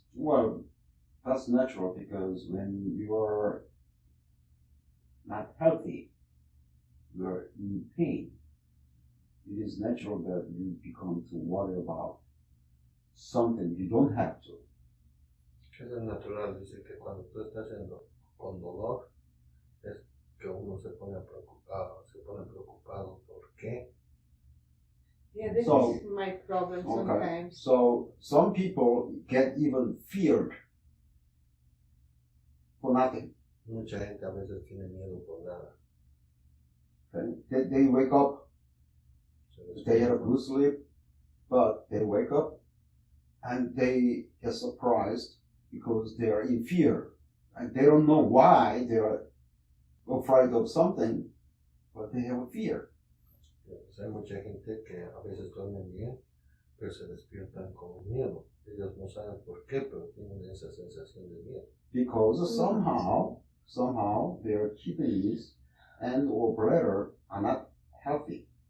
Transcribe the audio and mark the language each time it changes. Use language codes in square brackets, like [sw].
[en] Well, that's natural because when you're not healthy, you're in pain. It is natural that you become to worry about something you don't have to. [es] Es natural, dice que cuando tú estás con dolor, es que uno se pone preocupado. ¿Por qué? [en] Yeah, this is my problem sometimes. So some people get even feared for nothing. [es] Mucha gente a veces tiene miedo por nada. [en] Okay? They wake up, they had a good sleep, but they wake up and they get surprised because they are in fear. And they don't know why they are afraid of something, but they have a fear. [es] Hay mucha gente que a veces duermen bien, pero se despiertan con miedo. Ellos no saben por qué, pero tienen esa sensación de miedo. [en] Because somehow their kidneys and or bladder are not healthy.